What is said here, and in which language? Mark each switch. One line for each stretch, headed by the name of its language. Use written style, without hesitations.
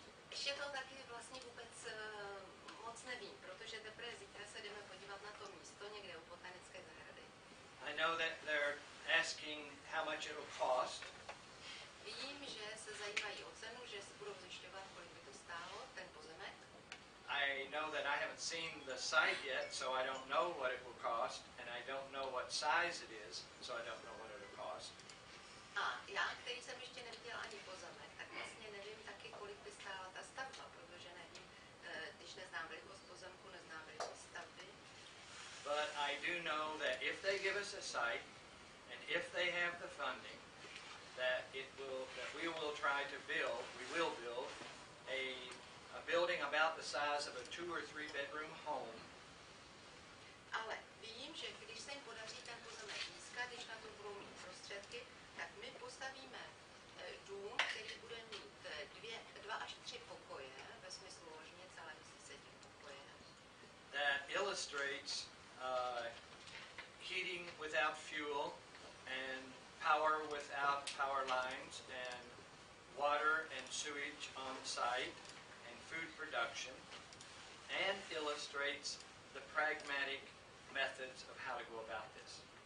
Czech: Ještě to taky vlastně vůbec moc nevím, protože teprve zítra se jdeme podívat na to místo někde u botanické zahrady.
English: I know that they're asking how much it will cost.
Czech: Vím, že se zajímají o cenu, že se budou zjišťovat, kolik by to stálo, ten pozemek.
English: I know that I haven't seen the site yet, so I don't know what it will cost, and I don't know what size it is, so I don't know what it will cost.
Czech: A já, který jsem ještě neviděl ani pozemek, tak vlastně nevím taky, kolik by stála ta stavba, protože nevím, když neznám velikost pozemku, neznám velikost stavby.
English: But I do know that if they give us a site, and if they have the funding, that we will try to build, a building about the size of a 2 or 3 bedroom home.
Czech: Ale vím, že když se jim podaří ten pozemek získat, když na to budou mít prostředky, tak my postavíme dům, který bude mít 2 až 3 pokoje, ve smyslu ložnic, ale myslí se tím pokoje.
English: That illustrates heating without fuel and power without power lines and water and sewage on site and food production, and illustrates the pragmatic methods of how to go about this.